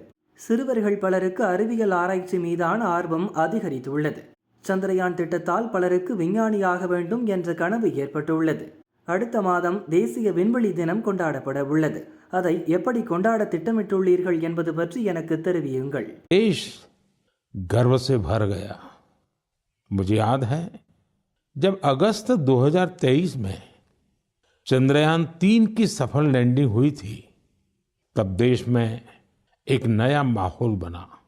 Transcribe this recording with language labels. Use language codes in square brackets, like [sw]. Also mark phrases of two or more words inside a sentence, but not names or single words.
[ta] சிறுவர்கள் பலருக்கு அறிவியல் ஆராய்ச்சி மீதான ஆர்வம் அதிகரித்துள்ளது. சந்திரயான் திட்டத்தால் பலருக்கு விஞ்ஞானியாக வேண்டும் என்ற கனவு ஏற்பட்டுள்ளது. அடுத்த மாதம் தேசிய விண்வெளி தினம் கொண்டாடப்பட உள்ளது. அதை எப்படி கொண்டாட திட்டமிட்டுள்ளீர்கள் என்பது பற்றி எனக்கு தெரிவியுங்கள். [hi] देश गर्व से भर गया। मुझे याद है जब अगस्त 2023 में चंद्रयान 3 की सफल लैंडिंग हुई थी, तब देश में एक नया माहौल बना।